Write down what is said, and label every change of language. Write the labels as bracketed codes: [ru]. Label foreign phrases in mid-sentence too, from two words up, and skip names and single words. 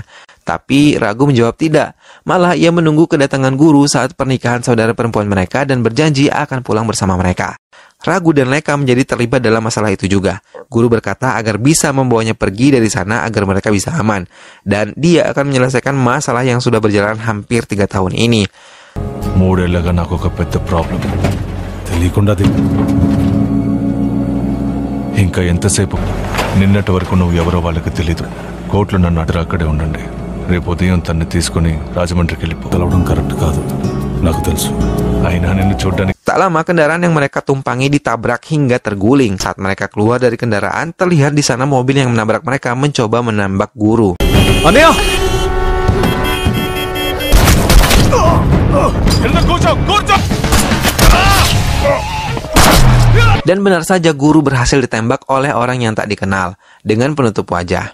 [id] Tapi Ragu menjawab tidak. Malah ia menunggu kedatangan Guru saat pernikahan saudara perempuan mereka dan berjanji akan pulang bersama mereka. Ragu dan Leka menjadi terlibat dalam masalah itu juga. Guru berkata agar bisa membawanya pergi dari sana agar mereka bisa aman. Dan dia akan menyelesaikan masalah yang sudah berjalan hampir 3 tahun ini. [te] మూడేళ్లగా నాకు ఒక పెద్ద ప్రాబ్లం తెలియకుండా ఇంకా ఎంతసేపు నిన్నటి వరకు నువ్వు ఎవరో వాళ్ళకి తెలీదు కోర్టులో నన్ను అడ్డు అక్కడే ఉండండి రేపు ఉదయం తన్ని తీసుకుని రాజమండ్రికి వెళ్ళిపో కలవడం కరెక్ట్ కాదు నాకు తెలుసు అయినా నిన్ను చూడ్డానికి. [id] Tak lama kendaraan yang mereka tumpangi ditabrak hingga terguling. Saat mereka keluar dari kendaraan, terlihat di sana mobil yang menabrak mereka mencoba menembak Guru. Anea! Dan benar saja Guru berhasil ditembak oleh orang yang tak dikenal dengan penutup wajah.